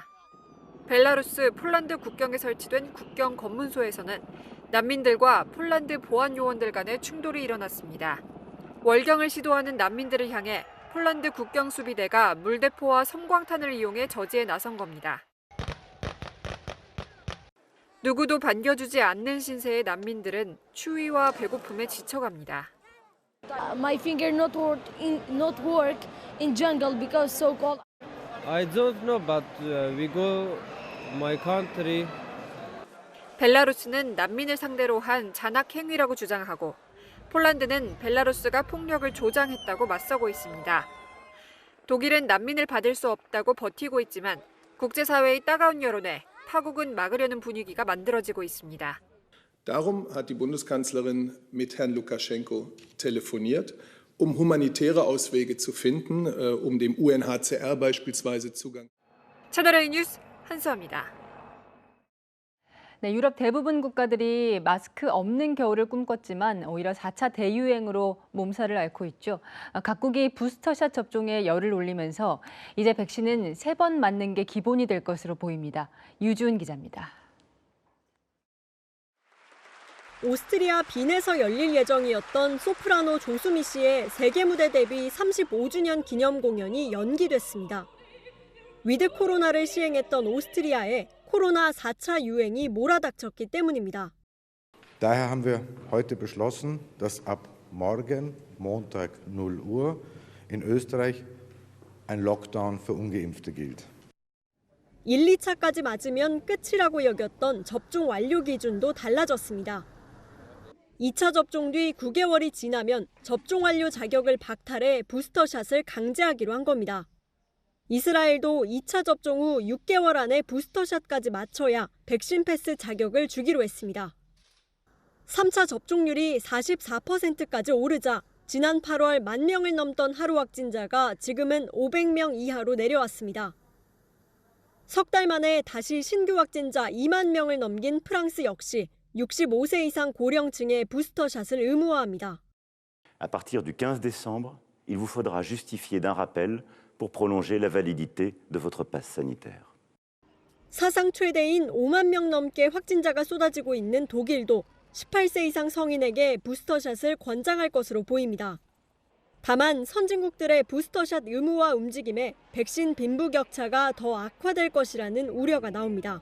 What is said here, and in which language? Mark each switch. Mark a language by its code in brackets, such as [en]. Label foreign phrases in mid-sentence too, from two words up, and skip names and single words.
[ko] 벨라루스, 폴란드 국경에 설치된 국경 검문소에서는 난민들과 폴란드 보안 요원들 간의 충돌이 일어났습니다. 월경을 시도하는 난민들을 향해 폴란드 국경수비대가 물대포와 섬광탄을 이용해 저지에 나선 겁니다. 누구도 반겨주지 않는 신세의 난민들은 추위와 배고픔에 지쳐갑니다. [en] My finger not work in jungle because so cold. I don't know, but we go my country. [ko] 벨라루스는 난민을 상대로 한 잔악 행위라고 주장하고 폴란드는 벨라루스가 폭력을 조장했다고 맞서고 있습니다. 독일은 난민을 받을 수 없다고 버티고 있지만 국제사회의 따가운 여론에 파국은 막으려는 분위기가 만들어지고 있습니다. [de] Darum hat die Bundeskanzlerin mit Herrn Lukaschenko telefoniert, humanitäre Auswege zu finden, dem UNHCR beispielsweise Zugang. [ko] 채널A 뉴스 한수아입니다. 네, 유럽 대부분 국가들이 마스크 없는 겨울을 꿈꿨지만 오히려 4차 대유행으로 몸살을 앓고 있죠. 각국이 부스터샷 접종에 열을 올리면서 이제 백신은 3번 맞는 게 기본이 될 것으로 보입니다. 유주은 기자입니다. 오스트리아 빈에서 열릴 예정이었던 소프라노 조수미 씨의 세계 무대 데뷔 35주년 기념 공연이 연기됐습니다. 위드 코로나를 시행했던 오스트리아에 코로나 4차 유행이 몰아닥쳤기 때문입니다. [de] Daher haben wir heute beschlossen, dass ab morgen, Montag 0 Uhr, in Österreich ein Lockdown für Ungeimpfte gilt. [ko] 1, 2차까지 맞으면 끝이라고 여겼던 접종 완료 기준도 달라졌습니다. 2차 접종 뒤 9개월이 지나면 접종 완료 자격을 박탈해 부스터샷을 강제하기로 한 겁니다. 이스라엘도 2차 접종 후 6개월 안에 부스터샷까지 맞춰야 백신 패스 자격을 주기로 했습니다. 3차 접종률이 44%까지 오르자 지난 8월 10,000명을 넘던 하루 확진자가 지금은 500명 이하로 내려왔습니다. 석 달 만에 다시 신규 확진자 2만 명을 넘긴 프랑스 역시 65세 이상 고령층의 부스터샷을 의무화합니다. [fr] À partir du 15 décembre, il vous faudra justifier d'un rappel pour prolonger la validité de votre passe sanitaire. [ko] 사상 최대인 5만 명 넘게 확진자가 쏟아지고 있는 독일도 18세 이상 성인에게 부스터샷을 권장할 것으로 보입니다. 다만 선진국들의 부스터샷 의무화 움직임에 백신 빈부격차가 더 악화될 것이라는 우려가 나옵니다.